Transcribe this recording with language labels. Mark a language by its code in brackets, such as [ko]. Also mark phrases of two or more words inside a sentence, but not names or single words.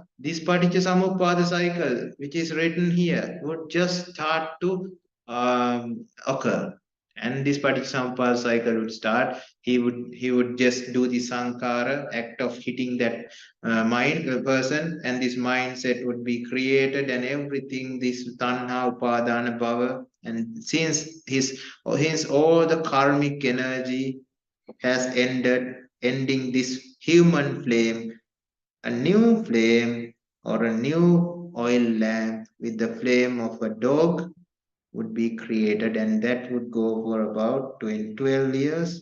[en] This [pi] Paticca Samuppada [en] cycle, which is written here, would just start to occur. And this [pi] Paticca Samuppada [en] cycle would start. He would just do the sankara act of hitting that person, and this mindset would be created, and everything, this [pi] tanha upadana bhava, [en] and since all the karmic energy has ending this human flame, a new flame or a new oil lamp with the flame of a dog would be created, and that would go for about 12 years.